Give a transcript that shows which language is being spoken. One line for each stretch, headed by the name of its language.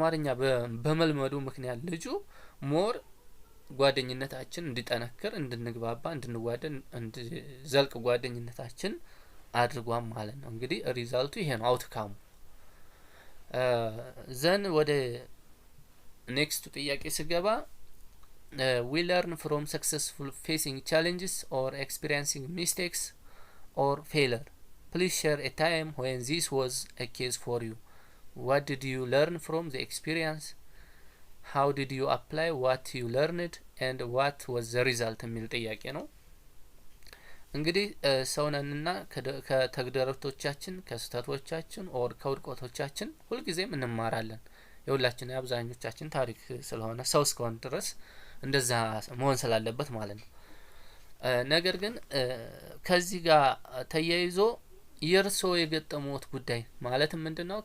Amharic: አማርኛ በመልመዱ ምክንያት ልጁ ሞር ጓደኝነታችን እንዲጠነክር፣ እንድንግባባ፣ እንድንዋደድ፣ እንዲዘልቅ ጓደኝነታችን አድርጓም ማለት ነው። እንግዲህ ሪዛልቱ ይሄ ነው አውትካሙ። ዘን ወደ ኔክስቱ ጥያቄ ስገባ
English: we learn from successful facing challenges or experiencing mistakes or failure. Please share a time when this was a case for you. What did you learn from the experience? How did you apply what you learned and what was the result?
Amharic: የሚል ጥያቄ ነው። እንግዲህ ሰውነንና ከተግዳሮቶቻችን ከስተቶቻችን ኦር ከውድቀቶቻችን ሁልጊዜም እንማራለን። የሁላችን የአብዛኞቻችን ታሪክ ስለሆነ ሰው እስከሆነ ድረስ እንደዛ መሆን ስላለበት ማለት ነው። ነገር ግን ከዚህ ጋር ተያይዞ የርሶ የገጠሙት ጉዳይ ማለት ምንድነው?